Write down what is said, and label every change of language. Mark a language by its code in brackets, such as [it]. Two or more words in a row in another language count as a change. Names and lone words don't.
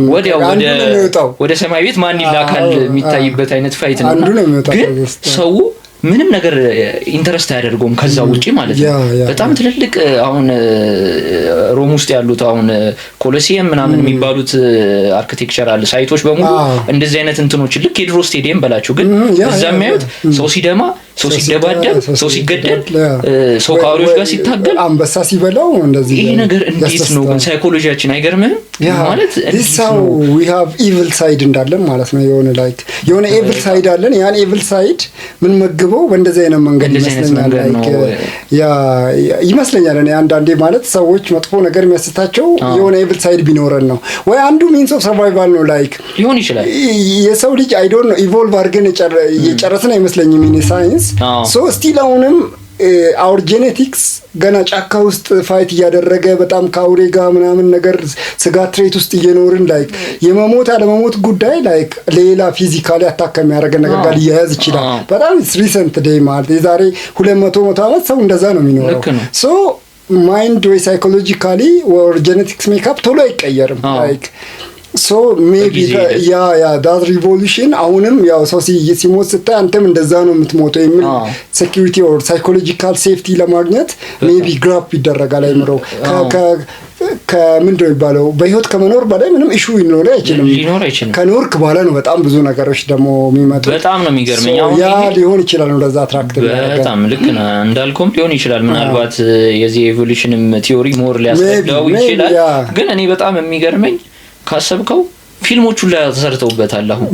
[am] ወደ ሰማይ ቤት ማን ይላካል የሚታይበት አይነት ፋይት ነው። ግን ሰው ምንም ነገር ኢንተረስት አያደርገውም ከዛ ውጪ ማለት ነው። በጣም ትልልቅ አሁን ሮም ውስጥ ያሉት አሁን ኮሎሲየም ምናምን የሚባሉት [en] architectural sites [am] በሙሉ እንደዚህ አይነት እንትኖች ልክ የድሮ ስቴዲየም በላቸው ግን እዛ የሚያዩት ሰው ሲደማ ሰው ሲደባደብ ሰው ሲገደል ሰው ከአውሬዎች ጋር ሲታገል አንበሳ ሲበላው እንደዚህ ይሄ ነገር እንዴት ነው ግን ሳይኮሎጂያችን አይገርምህም? ማለት [en] so we have evil side [am] እንዳለን ማለት ነው። የሆነ [en] evil side [am] አለን። ያን [en] evil side [am] ምን መግበው በእንደዚህ አይነት መንገድ ይመስለኛል እኔ አንዳንዴ ማለት ሰዎች መጥፎ ነገር የሚያስታቸው የሆነ evil side ቢኖረን ነው ወይ አንዱ [en] means of survival [am] ነው ሊሆን ይችላል። የሰው ልጅ [en] I don't know evolve [am] አድርገን የጨረስን አይመስለኝም እኔ ሳይንስ [en] so still [am] አሁንም [en] our genetics [am] ገና ጫካ ውስጥ ፋይት እያደረገ በጣም ካውሬ ጋር ምናምን ነገር ስጋት ትሬት ውስጥ እየኖርን የመሞት አለመሞት ጉዳይ ሌላ [en] physically attack [am] የሚያደርገን ነገር ጋር ሊያያዝ ይችላል። በጣም [en] recent day [am] ማለት የዛሬ 200 ዓመት ሰው እንደዛ ነው የሚኖረው። [en] so mind [am] ወይ [en] psychologically or genetics makeup [am] ቶሎ አይቀየርም [en] so maybe that revolution [am] አሁንም ያው ሰው ሲሞት ስታይ አንተም እንደዛ ነው የምትሞተው የሚል [en] security or psychological safety [am] ለማግኘት [en] maybe grab [am] ይደረጋል አይምረው ከምንድነው የሚባለው በህይወት ከመኖር በላይ ምንም ኢሹ ሊኖር አይችልም። ከኖርክ በኋላ ነው በጣም ብዙ ነገሮች ደግሞ የሚመጡት። በጣም ነው የሚገርመኝ አሁን ያ ሊሆን ይችላል ነው ለዛ አትራክት በጣም ልክ ነው እንዳልኩም ሊሆን ይችላል። ምናልባት የዚህ [en] evolutionም theory more [am] ሊያስረዳው ይችላል። ግን እኔ በጣም የሚገርመኝ ካሰብከው ፊልሞቹ ላይ ተሰርተውበታል። አሁን